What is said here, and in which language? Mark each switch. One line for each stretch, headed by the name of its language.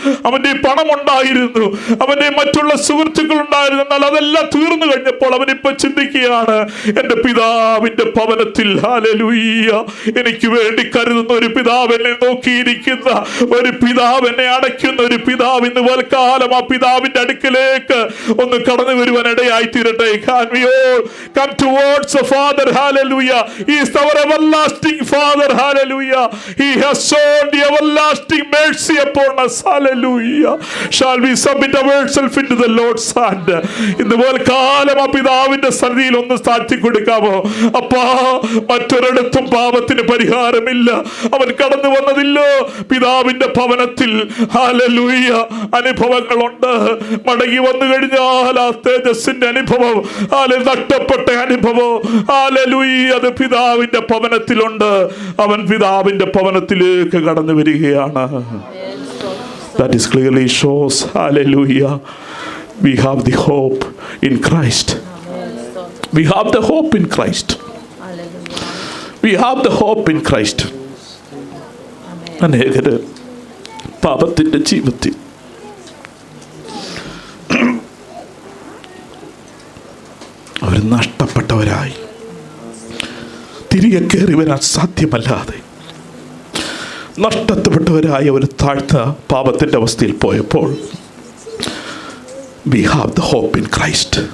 Malayalam: അവന്റെ പണമുണ്ടായിരുന്നു, അവന്റെ മറ്റുള്ള സുഹൃത്തുക്കൾ ഉണ്ടായിരുന്നു, എന്നാൽ അതെല്ലാം തീർന്നു കഴിഞ്ഞപ്പോൾ അവനിപ്പോ ചിന്തിക്കുകയാണ്, എൻ്റെ പിതാവിന്റെ ഭവനത്തിൽ, ഹല്ലേലൂയ, എനിക്ക് വേണ്ടി കരുതുന്ന ഒരു പിതാവ്, എന്നെ നോക്കിയിരിക്കുന്ന ഒരു പിതാവ്, എന്നെ അടയ്ക്കുന്ന ഒരു പിതാവ് ഇന്ന് വൽക്കാലം ആ പിതാവിന്റെ അടുക്കലേക്ക് ഒന്ന് കടന്നു വരുവാൻ ഇടയായി തീരട്ടെ.
English: Can we all come towards the Father? Hallelujah. He is our everlasting Father. Hallelujah. He has shown the everlasting mercy upon us. Hallelujah. Shall we submit ourselves into the Lord's hand?
Malayalam: ഇതുപോലെ കാലം ആ പിതാവിന്റെ സന്നിധിയിൽ ഒന്ന് താഴ്ത്തി കൊടുക്കാമോ? അപ്പാ, മറ്റൊരിടത്തും പാപത്തിന് പരിഹാരമില്ല. അവൻ കടന്നു വന്നതില്ലോ പിതാവിന്റെ ഭവനത്തിൽ. ഹല്ലേലൂയ. അനുഭവങ്ങളുണ്ട്. മടങ്ങി വന്നു കഴിഞ്ഞാൽ ആ തേജസ്സിന്റെ അനുഭവം, നഷ്ടപ്പെട്ട അനുഭവം, ഹല്ലേലൂയ, അത് പിതാവിന്റെ ഭവനത്തിലുണ്ട്. അവൻ പിതാവിന്റെ ഭവനത്തിലേക്ക് കടന്നു വരികയാണ്.
English: That is clearly shows, hallelujah, we have the hope in Christ. We have the hope in Christ. We have the hope in Christ.
Malayalam: അനേകര് പാപത്തിന്റെ ജീവിതത്തിൽ അവർ നഷ്ടപ്പെട്ടവരായി തിരികെ കയറി വരാൻ സാധ്യമല്ലാതെ നഷ്ടപ്പെട്ടവരായ ഒരു താഴ്ന്ന പാപത്തിൻ്റെ അവസ്ഥയിൽ പോയപ്പോൾ
English: we have the hope in Christ.